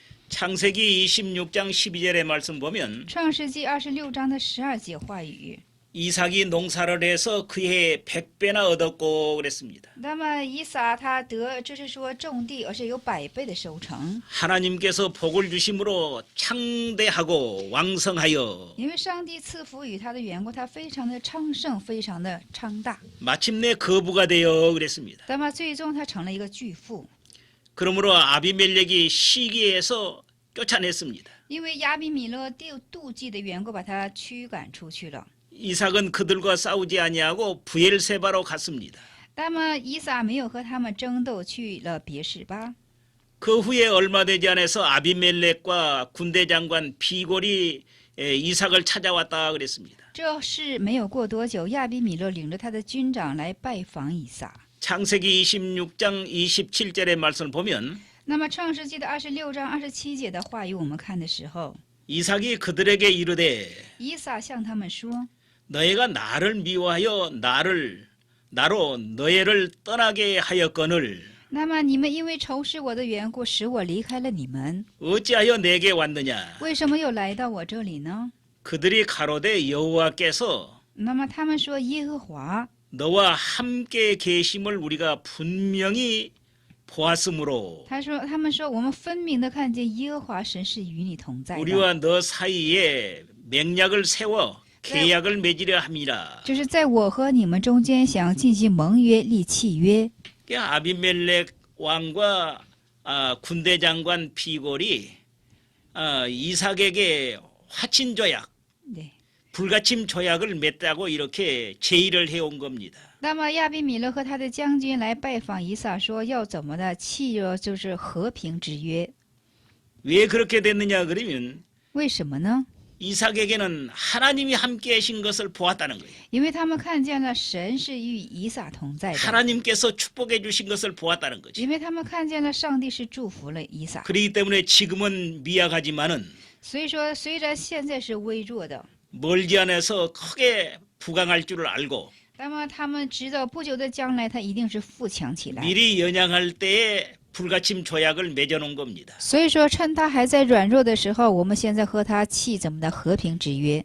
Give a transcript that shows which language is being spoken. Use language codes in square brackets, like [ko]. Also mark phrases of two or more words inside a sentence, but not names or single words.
[ko] 창세기 26장 12절의 말씀 보면 [zh] 创世纪26章的12节话语， [ko] 이삭이 농사를 해서 그해 100배나 얻었고 그랬습니다. [zh] 那么以撒他就是说种地，而且有100倍的收成， [ko] 하나님께서 복을 주심으로 창대하고 왕성하여 [zh] 因为上帝赐福与他的缘故，他非常的昌盛，非常的昌大。 [ko] 마침내 거부가 되어 그랬습니다. [zh] 那么最终他成了一个巨富， [ko] 그러므로 아비멜렉이 시기해서 쫓아냈습니다. [zh] 因为亚比米勒妒忌的缘故，把他驱赶出去了。 [ko] 이삭은 그들과 싸우지 아니하고 부엘세바로 갔습니다. [zh] 那么以撒没有和他们争斗，去了别是巴。 [ko] 그 후에 얼마 되지 않아서 아비멜렉과 군대 장관 비골이 이삭을 찾아왔다 그랬습니다. [zh] 这事没有过多久，亚比米勒领着他的军长来拜访以撒。 [ko] 창세기 26장 27절의 말씀을 보면 [zh] 那么创世纪的26章27节的话语，我们看的时候， [ko] 이삭이 그들에게 이르되 [zh] 以撒向他们说： [ko] 너희가 나를 미워하여 나로 너희를 떠나게 하였거늘 [zh] 那么你们因为仇视我的缘故，使我离开了你们， [ko] 어찌하여 내게 왔느냐 [zh] 为什么又来到我这里呢？ [ko] 그들이 가로되 여호와께서 [zh] 那么他们说：耶和华， [ko] 너와 함께 계심을 우리가 분명히 보았으므로 [zh] 他们说，我们分明的看见耶和华神是与你同在的， [ko] 우리와 너 사이에 맹약을 세워 계약을 맺으려 함이라. [zh] 就是在我和你们中间想进行盟约、立契约。 [ko] 아비멜렉 왕과 군대 장관 비골이 이삭에게 화친 조약, [zh] 对。 [ko] 불가침 조약을 맺다고 이렇게 제의를 해온 겁니다. [zh] 那么亚比米勒和他的将军来拜访以撒，说要怎么的契约，就是和平之约。 [ko] 왜 그렇게 됐느냐 그러면 [zh] 为什么呢？ [ko] 이삭에게는 하나님이 함께 하신 것을 보았다는 거예요. [zh] 因为他们看见了神是与以撒同在的， [ko] 하나님께서 축복해 주신 것을 보았다는 거죠. [zh] 因为他们看见了上帝是祝福了以撒。 [ko] 그렇기 때문에 지금은 미약하지만은 [zh] 所以说，虽然现在是微弱的， [ko] 멀지 않아서 크게 부강할 줄을 알고 [zh] 那么他们知道不久的将来，他一定是富强起来。 [ko] 미리 연양할 때에 불가침 조약을 맺어놓은 겁니다. [zh] 所以说，趁他还在软弱的时候，我们现在和他契怎么的和平之约。